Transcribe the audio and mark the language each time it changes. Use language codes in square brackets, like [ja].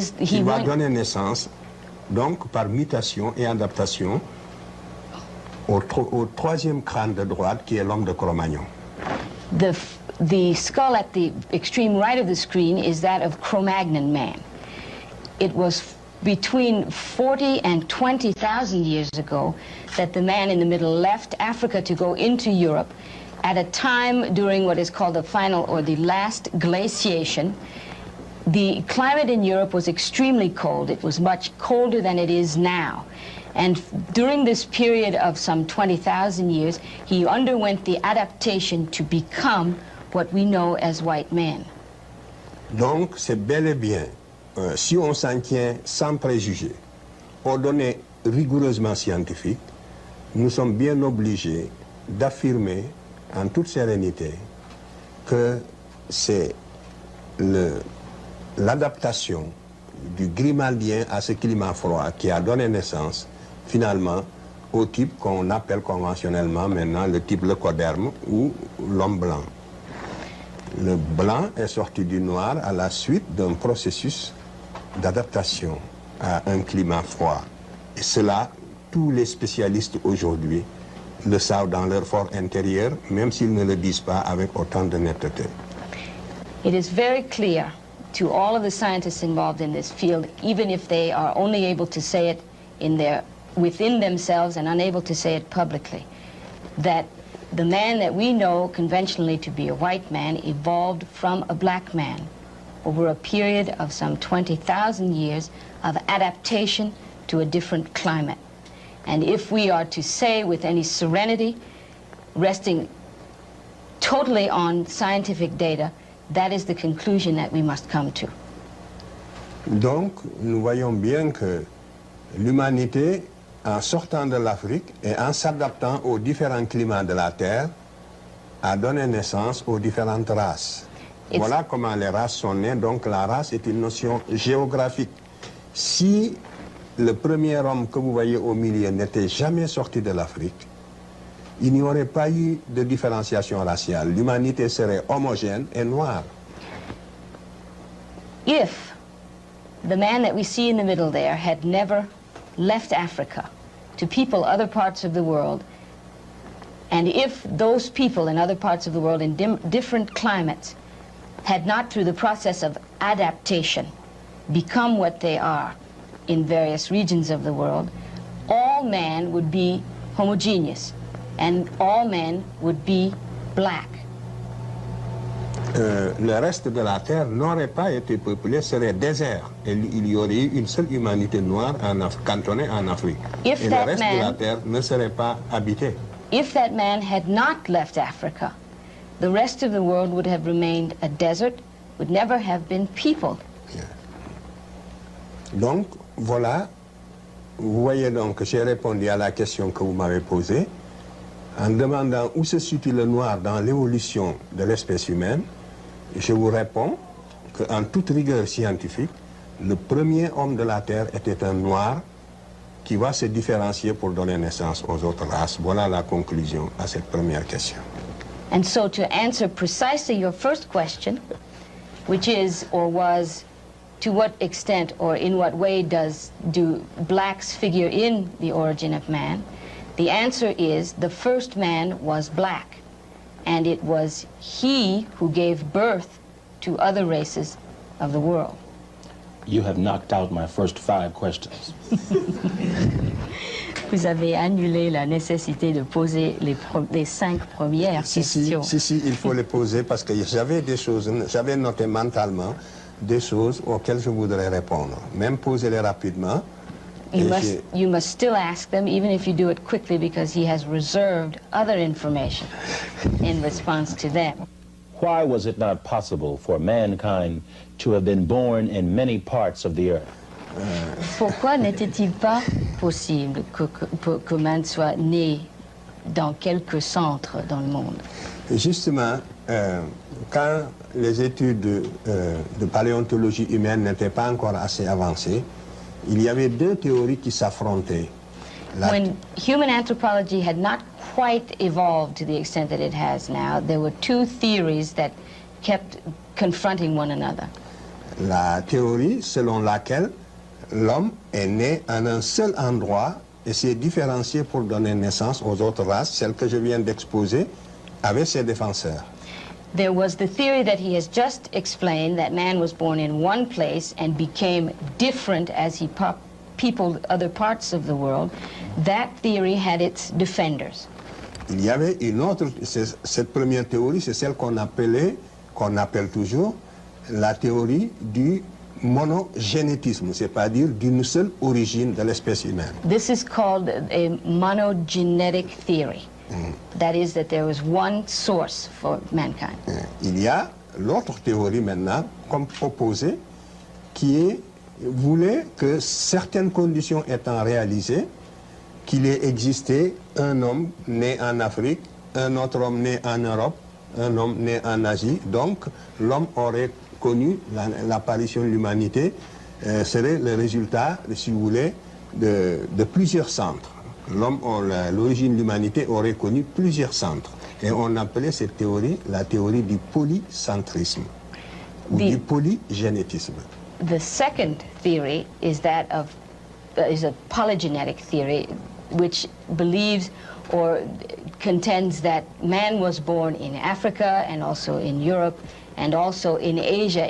[fr] Il va donner naissance, donc par mutation et adaptation, au troisième crâne de droite qui est l'homme de Cro-Magnon. [en] The skull at the extreme right of the screen is that of Cro-Magnon man. It was between 40 and 20,000 years ago that the man in the middle left Africa to go into Europe at a time during what is called the final or the last glaciation. The climate in Europe was extremely cold. It was much colder than it is now. And during this period of some 20,000 years, he underwent the adaptation to become what we know as white men. [fr] Donc, c'est bel et bien, si on s'en tient sans préjugés, aux données rigoureusement scientifiques, nous sommes bien obligés d'affirmer en toute sérénité que c'est l'adaptation du Grimaldien à ce climat froid qui a donné naissance finalement au type qu'on appelle conventionnellement maintenant le type leucoderme ou l'homme blanc. Le blanc est sorti du noir à la suite d'un processus d'adaptation à un climat froid. Et cela, tous les spécialistes aujourd'hui le savent dans leur fort intérieur, même s'ils ne le disent pas avec autant de netteté. [en] It is very clear to all of the scientists involved in this field, even if they are only able to say it within themselves and unable to say it publicly, that the man that we know conventionally to be a white man evolved from a black man over a period of some 20,000 years of adaptation to a different climate. And if we are to say with any serenity, resting totally on scientific data, that is the conclusion that we must come to. [fr] Donc, nous voyons bien que l'humanité, en sortant de l'Afrique et en s'adaptant aux différents climats de la Terre, a donné naissance aux différentes races. Voilà comment les races sont nées. Donc la race est une notion géographique. Si le premier homme que vous voyez au milieu n'était jamais sorti de l'Afrique, il n'y aurait pas eu de différenciation raciale. L'humanité serait homogène et noire. [en] If the man that we see in the middle there had never left Africa to people other parts of the world, and if those people in other parts of the world in different climates had not, through the process of adaptation, become what they are in various regions of the world, all man would be homogeneous, and all men would be black. [fr] le reste de la Terre n'aurait pas été peuplé, serait désert. Et il y aurait eu une seule humanité noire cantonnée en Afrique. Et le reste de la Terre ne serait pas habité. [en] If that man had not left Africa, the rest of the world would have remained a desert, would never have been peopled. [fr] Yeah. Donc, voilà. Vous voyez donc que j'ai répondu à la question que vous m'avez posée en demandant où se situe le noir dans l'évolution de l'espèce humaine. Je vous réponds qu'en toute rigueur scientifique, le premier homme de la Terre était un noir qui va se différencier pour donner naissance aux autres races. Voilà la conclusion à cette première question. [en] And so to answer precisely your first question, which is or was, to what extent or in what way do blacks figure in the origin of man, the answer is the first man was black, and it was he who gave birth to other races of the world. You have knocked out my first 5 questions. [fr] Vous avez annulé la nécessité de poser les 5 premières questions. Si, il faut les poser parce que j'avais des choses, j'avais noté mentalement des choses auxquelles je voudrais répondre. Même poser-les rapidement. [en] You must still ask them, even if you do it quickly, because he has reserved other information in response to them. Why was it not possible for mankind to have been born in many parts of the earth? [fr] Pourquoi n'était-il pas possible que man soit né dans quelques centres dans le monde? Justement, quand les études de paléontologie humaine n'étaient pas encore assez avancées, il y avait 2 théories qui s'affrontaient. [en] When human anthropology had not quite evolved to the extent that it has now, there were 2 theories that kept confronting one another. [fr] La théorie selon laquelle l'homme est né en un seul endroit et s'est différencié pour donner naissance aux autres races, celle que je viens d'exposer, avec ses défenseurs. [en] There was the theory that he has just explained, that man was born in one place and became different as he peopled other parts of the world. That theory had its defenders. [fr] Il y avait une autre, cette première théorie, c'est celle qu'on appelle toujours la théorie du monogénétisme, c'est-à-dire d'une seule origine de l'espèce humaine. [en] This is called a monogenetic theory. That is, that there was one source for mankind. [fr] Il y a l'autre théorie maintenant, comme proposée, qui voulait que certaines conditions étant réalisées, qu'il ait existé un homme né en Afrique, un autre homme né en Europe, un homme né en Asie. Donc, l'homme aurait connu l'apparition de l'humanité, serait le résultat, si vous voulez, de plusieurs centres. L'origine de l'humanité aurait connu plusieurs centres. Et on appelait cette théorie la théorie du polycentrisme, ou du polygénétisme. [en] The second theory is that is a polygenetic theory, which believes or contends that man was born in Africa and also in Europe and also in Asia.